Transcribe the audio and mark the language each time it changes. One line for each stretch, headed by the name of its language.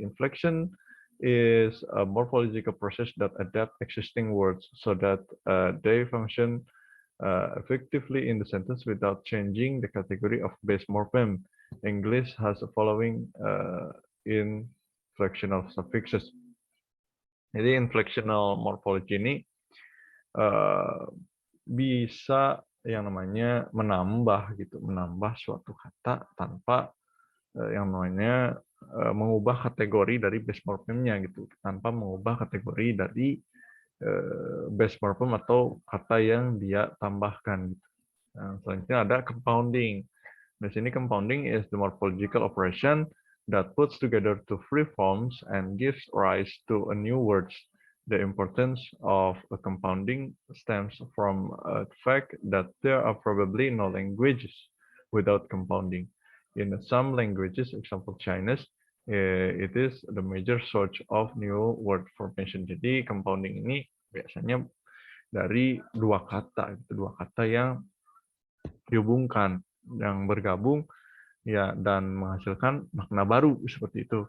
English: Inflection is a morphological process that adapts existing words so that they function effectively in the sentence without changing the category of base morphem. English has the following inflectional suffixes.
Indonesian: Jadi inflectional morphology ini bisa yang namanya menambah gitu, menambah suatu kata tanpa yang namanya mengubah kategori dari base morphemnya gitu, tanpa mengubah kategori dari base morphem atau kata yang dia tambahkan gitu. Nah, selanjutnya ada compounding. Di sini
English: compounding is the morphological operation that puts together two free forms and gives rise to a new words. The importance of a compounding stems from the fact that there are probably no languages without compounding. In some languages, example Chinese, it is the major source of new word formation.
Indonesian: Jadi compounding ini biasanya dari dua kata yang dihubungkan, yang bergabung ya, dan menghasilkan makna baru seperti itu.